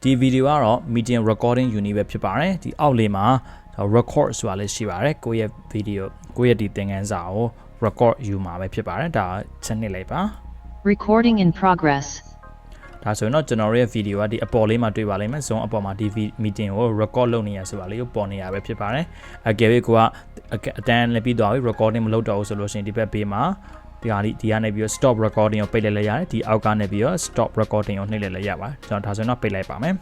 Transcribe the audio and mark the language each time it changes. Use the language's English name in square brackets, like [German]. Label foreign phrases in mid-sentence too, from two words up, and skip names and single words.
[Burmese] ဒီ video ကတော့ [English] meeting recording unit [Burmese] ပဲဖြစ်ပါတယ်ဒီအောက်လေးမှာ record ဆိုတာလေးရှိပါတယ်ကိုယ့်ရဲ့ video ကိုယ့်ရဲ့ဒီသင်ခန်းစာကို record ယူမှာပဲဖြစ်ပါတယ်ဒါချက်နှစ်လိုက်ပါ [English] recording in progress [Burmese] ဒါဆိုရင်တော့ကျွန်တော်ရဲ့ video ကဒီအပေါ်လေးမှာတွေ့ပါလိမ့်မယ် zone အပေါ်မှာဒီ meeting ကို record လုပ်နေရဆိုတာလေးကိုပေါ်နေရပဲဖြစ်ပါတယ်အကယ်၍ကိုကအတန်းလည်းပြီးသွားပြီ recording မလုပ်တော့ဘူးဆိုလို့ရှိရင်ဒီဘက်ဘေးမှာဒီကနေပြီးတော့ [English] stop recording [Burmese] ကိုပိတ်လိုက်လိုက်ရတယ်ဒီအောက်ကနေပြီးတော့ [English] stop recording [Burmese] ကိုနှိပ်လိုက်လိုက်ရပါတယ်ကျွန်တော်ဒါဆိုရင်တော့ပိတ်လိုက်ပါမယ်